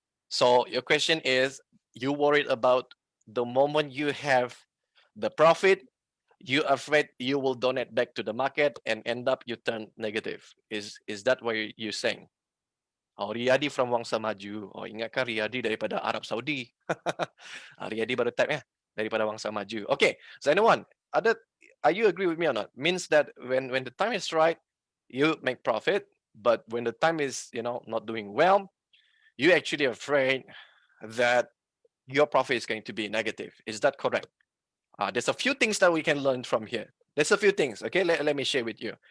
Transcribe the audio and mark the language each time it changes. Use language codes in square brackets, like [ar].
[en] So your question is, you worried about the moment you have the profit, you afraid you will donate back to the market and end up you turn negative. Is that what you're saying? Oh, Riyadi from Wangsa Maju. Oh, [ms] ingatkan Riyadi daripada Arab Saudi. Riyadi baru type daripada Wangsa Maju. [en] Okay, so anyone, are you agree with me or not? Means that when the time is right, you make profit, but when the time is not doing well, you actually afraid that your profit is going to be negative. Is that correct? There's a few things that we can learn from here. There's a few things, okay? Let me share with you.